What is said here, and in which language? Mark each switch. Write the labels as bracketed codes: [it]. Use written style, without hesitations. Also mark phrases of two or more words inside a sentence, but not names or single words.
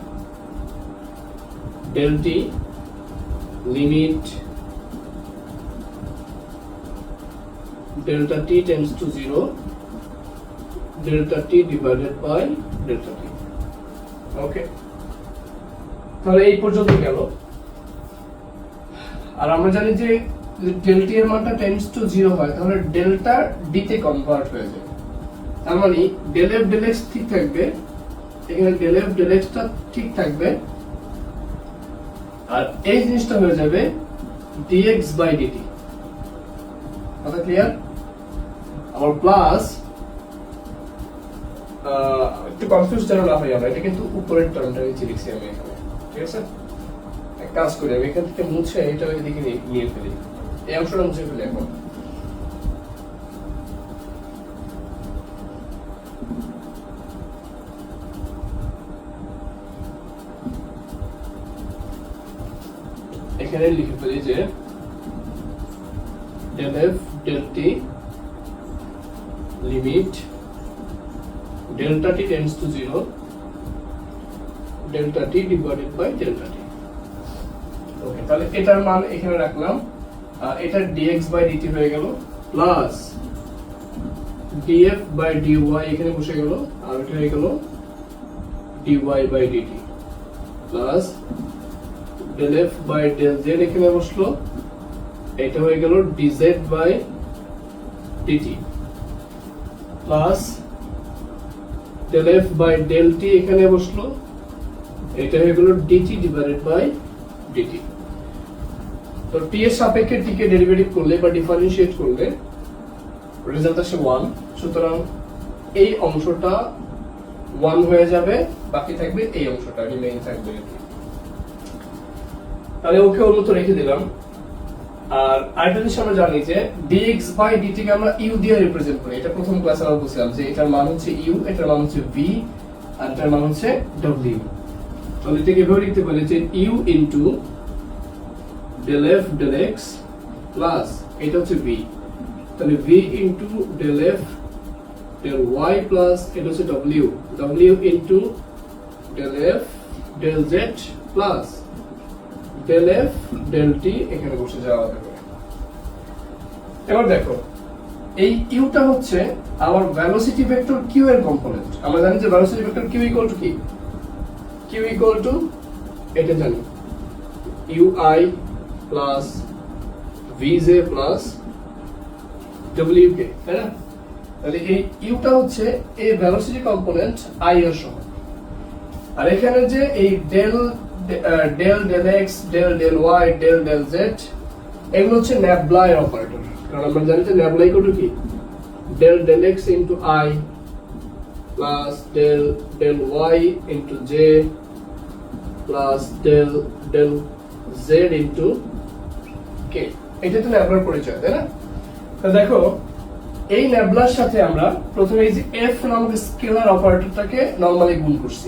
[en] del t limit delta t tends to 0 delta t divided by delta t [bn] ওকে তাহলে এই পর্যন্ত গেল আর আমরা জানি যে [en] del t [bn] এর মানটা [en] tends to 0 [bn] হয় তাহলে ডেল্টা d তে কনভার্ট হয়ে যায় তার মানে [en] del f del x [bn] ঠিক থাকবে এখানে [en] del f del x [bn] টা ঠিক থাকবে আর এই জিনিসটা হয়ে যাবে [en] dx by dt [bn] কথা ক্লিয়ার আমার প্লাস একটু কনফিউজ যেন না হয় আমরা এটা কিন্তু উপরের টার্মটা নিচে লিখছি আমি এখানে ঠিক আছে এক কাজ করি আমি এখান থেকে মুছে এটা এদিকে নিয়ে ফেলি এই অংশটা মুছে ফেলি এখন এখানে লিখে ফেলি যে [en] del f del t limit delta t tends to 0 delta t divided by delta t [bn] ওকে তাহলে এটার মান এখানে রাখলাম এটা [en] dx by dt [bn] হয়ে গেল প্লাস [en] df by dy [bn] এখানে বসে গেল আর এটা হয়ে গেল [en] dy by dt প্লাস del f by del z [bn] এখানে বসলো এটা হয়ে গেল [en] dz by dt [bn] প্লাস [en] del f by del t [bn] এখানে বসলো এটা হয়ে গেল [en] dt divided by dt [bn] তো t এর সাপেক্ষে t কে ডেরিভেটিভ করলে বা ডিফারেনশিয়েট করলে রেজাল্ট আসে 1 সুতরাং এই অংশটা 1 হয়ে যাবে বাকি থাকবে এই অংশটা রিমেইন থাকবে তাহলে ওকে ওর মতো রেখে দিলাম আর আরেকটা জিনিস আমরা জানি যে [en] dx by dt [bn] কে আমরা u দিয়ে রিপ্রেজেন্ট করি এটা প্রথম ক্লাসে আমরা বলছিলাম যে এটার মান হচ্ছে u এটার মান হচ্ছে v আর এটার মান হচ্ছে w তাহলে এটাকে এভাবে লিখতে পারি যে u ইনটু del [en] f del x [bn] প্লাস এটা হচ্ছে v তাহলে v ইনটু [en] del f del y [bn] প্লাস এটা হচ্ছে w w ইনটু [en] del f del z [bn] প্লাস [en] del f del t [bn] এখানে বসে যাওয়া যাবে এবার দেখো এই u টা হচ্ছে আমার ভেলোসিটি ভেক্টর q এর কম্পোনেন্ট আমরা জানি যে ভেলোসিটি ভেক্টর q ইকুয়াল টু কি q ইকুয়াল টু এটা জানি ui প্লাস vj প্লাস wk তাই না তাহলে এই u টা হচ্ছে এই ভেলোসিটি কম্পোনেন্ট i এর সমান আর এখানে যে এই [en] del x del y del z [bn] এগুলো হচ্ছে ন্যাবলা এর অপারেটর কারণ আমরা জানি যে ন্যাবলা ইকুয়াল টু কি [en] del x into I plus del y into j plus del z into k। [bn] এটা তো ন্যাবলার পরিচয়, তাই না? তো দেখো এই ন্যাবলার সাথে আমরা প্রথমে এই যে f নামক স্কেলার অপারেটরটাকে নরমালি গুণ করছি।